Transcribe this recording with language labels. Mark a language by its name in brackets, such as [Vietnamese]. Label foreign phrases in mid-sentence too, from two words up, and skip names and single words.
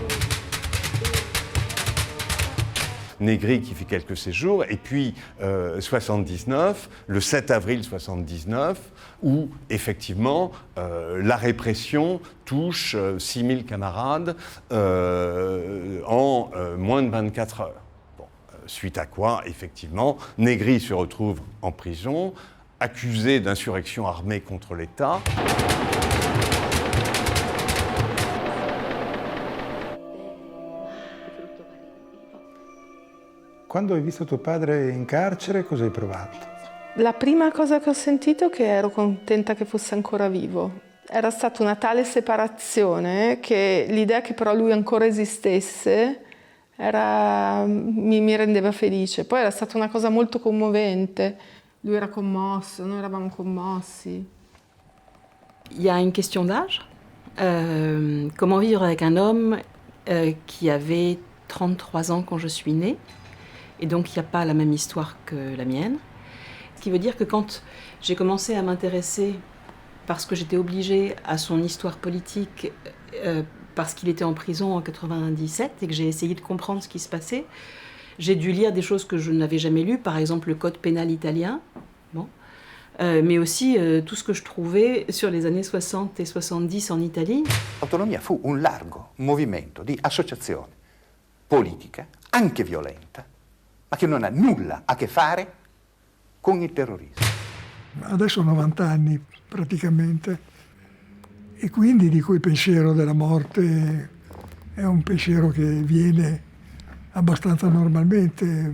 [French] Negri qui fait quelques séjours, et puis 79, le 7 avril 79, où effectivement la répression touche 6000 camarades en moins de 24 heures. Bon, suite à quoi, effectivement, Negri se retrouve en prison, accusé d'insurrection armée contre l'État. [Italian] Quando hai visto tuo padre in carcere, cosa hai provato? La prima cosa che ho sentito è che ero contenta che fosse ancora vivo. Era stata una tale separazione che l'idea che però lui ancora esistesse mi rendeva felice. Poi era stata una cosa molto commovente. Lui era commosso, noi eravamo commossi. [French] Il y a une question d'âge. Comment vivre avec un homme qui avait 33 ans quand je suis née, et donc il n'y a pas la même histoire que la mienne. Ce qui veut dire que quand j'ai commencé à m'intéresser, parce que j'étais obligée à son histoire politique, parce qu'il était en prison en 97 et que j'ai essayé de comprendre ce qui se passait, j'ai dû lire des choses que je n'avais jamais lues, par exemple le code pénal italien, bon, mais aussi tout ce que je trouvais sur les années 60 et 70 en Italie. [Italian] L'autonomia fu un largo movimento di associazione politica, anche violenta, ma che non ha nulla a che fare con il terrorismo. Adesso ho 90 anni praticamente e quindi dico il pensiero della morte è un pensiero che viene abbastanza normalmente.